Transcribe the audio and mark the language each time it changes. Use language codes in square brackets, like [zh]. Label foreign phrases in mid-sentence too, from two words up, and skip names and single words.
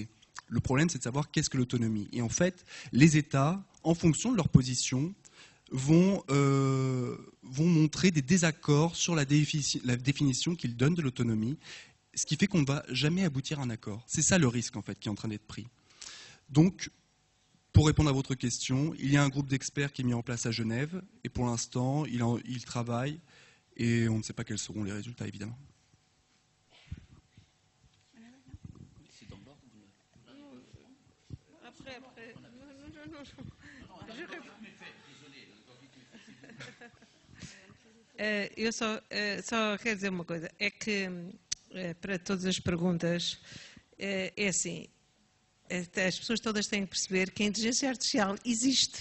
[fr] Le problème, c'est de savoir qu'est-ce que l'autonomie. Et en fait, les États, en fonction de leur position, vont montrer des désaccords sur la définition qu'ils donnent de l'autonomie, ce qui fait qu'on ne va jamais aboutir à un accord. C'est ça le risque, en fait, qui est en train d'être pris. Donc, pour répondre à votre question, il y a un groupe d'experts qui est mis en place à Genève, et pour l'instant, il travaille, et on ne sait pas quels seront les résultats, évidemment. [pt] Eu só quero dizer uma coisa, é que para todas as perguntas, é assim, as pessoas todas têm que perceber que a inteligência artificial existe.